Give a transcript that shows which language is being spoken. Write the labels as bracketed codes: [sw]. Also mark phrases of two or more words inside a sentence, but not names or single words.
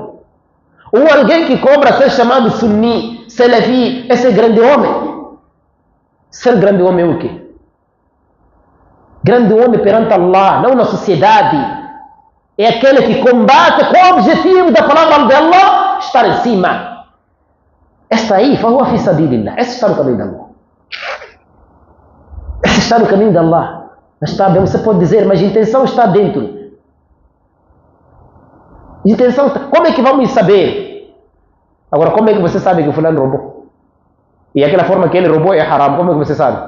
[pt] Ou alguém que cobra ser chamado sunni, salafi, esse é grande homem. Ser grande homem é o quê? Grande homem perante Allah, não na sociedade. É aquele que combate com o objetivo da palavra de Allah estar em cima. Esta aí, [ar] فهو في سبيل الله. [pt] Esse está no caminho de Allah. Esse está no caminho de Allah. Mas está bem, você pode dizer, mas a intenção está dentro. Intenção, como é que vamos saber? Agora, como é que você sabe que o fulano roubou? E aquela forma que ele roubou é haram, como é que você sabe?